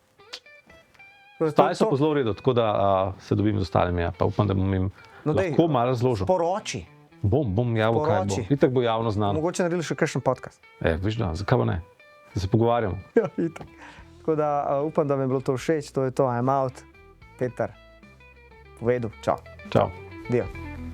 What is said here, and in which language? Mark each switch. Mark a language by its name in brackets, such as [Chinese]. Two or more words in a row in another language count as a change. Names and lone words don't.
[Slovenian] Stali so pa zelo v redu, tako da se dobim z ostalimi, pa upam, da bom jim lahko malo razložil. Sporoči. Bom javil, kaj bo. Itak bo javno znano. Mogoče naredili še kakšen podcast. Viš da, zakaj pa ne? Da se pogovarjam. Ja, itak. Tako da upam, da mi je bilo to všeč, to je to, [English] I'm out. [Slovenian] Peter, povedal, čau. Čau. Dio.